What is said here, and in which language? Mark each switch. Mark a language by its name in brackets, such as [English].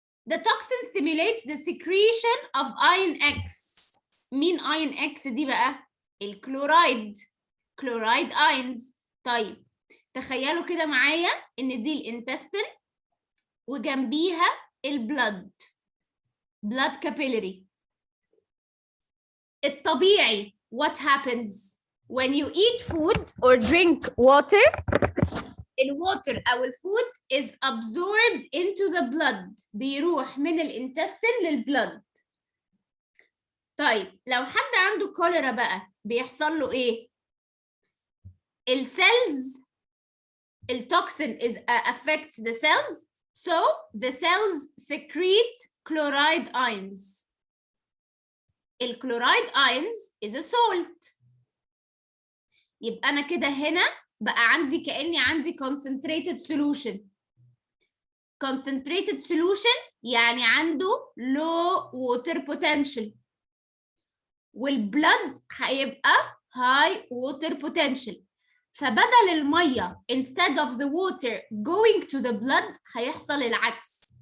[English] The toxin stimulates the secretion of iron X. [Arabic] مين iron X دي بقى؟ الكلورايد، كلورايد ions. طيب تخيلوا كده معايا ان دي الانتستين وجنبيها البلد، blood capillary. [English] الطبيعي what happens when you eat food or drink water? الواتر او الفود is absorbed into the blood. [Arabic] بيروح من الانتستين للبلد. طيب لو حد عنده كوليرا بقى بيحصل له ايه؟ السيلز، التوكسين [English] affects the cells, so the cells secrete chloride ions. الكلورايد ions is a salt. [Arabic] يبقى انا كده هنا بقى عندي كأني عندي concentrated solution. [English] Concentrated solution [Arabic] يعني عنده [English] low water potential. [Arabic] والبلد هيبقى high water potential. فبدل المية [English] instead of the water going to the blood [Arabic] هيحصل العكس.